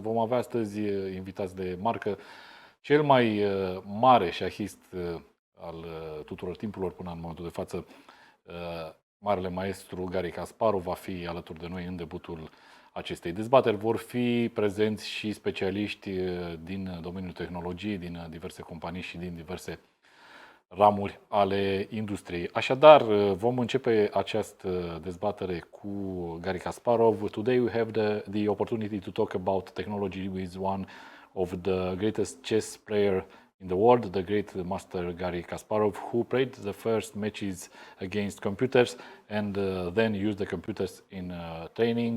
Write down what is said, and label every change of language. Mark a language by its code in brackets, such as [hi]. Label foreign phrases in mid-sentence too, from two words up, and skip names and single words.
[ro] Vom avea astăzi invitați de marcă, cel mai mare șahist al tuturor timpurilor până în momentul de față, marele maestru Garry Kasparov va fi alături de noi în debutul acestei dezbateri. Vor fi prezenți și specialiști din domeniul tehnologiei, din diverse companii și din diverse ramuri ale industriei. Așadar, vom începe această dezbatere cu Garry Kasparov. [en] Today we have the opportunity to talk about technology with one of the greatest chess player in the world, the great master Garry Kasparov, who played the first matches against computers and then used the computers in training.